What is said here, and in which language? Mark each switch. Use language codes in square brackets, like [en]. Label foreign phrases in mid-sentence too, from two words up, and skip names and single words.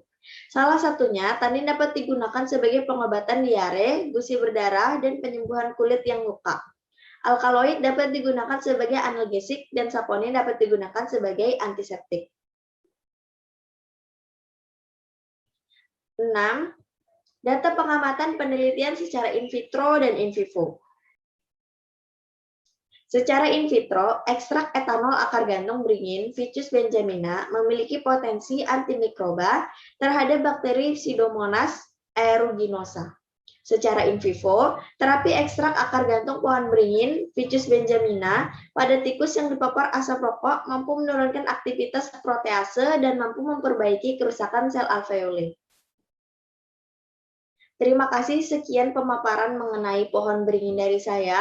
[id] Salah satunya, tanin dapat digunakan sebagai pengobatan diare, gusi berdarah, dan penyembuhan kulit yang luka. Alkaloid dapat digunakan sebagai analgesik dan saponin dapat digunakan sebagai antiseptik. 6. Data pengamatan penelitian secara [la] in vitro [id] dan [la] in vivo. [id] Secara [la] in vitro, [id] ekstrak etanol akar gantung beringin Ficus benjamina memiliki potensi antimikroba terhadap bakteri Pseudomonas aeruginosa. [la] Secara in vivo, [id] terapi ekstrak akar gantung pohon beringin Ficus benjamina pada tikus yang dipapar asap rokok mampu menurunkan aktivitas protease dan mampu memperbaiki kerusakan sel alveoli. Terima kasih, sekian pemaparan mengenai pohon beringin dari saya.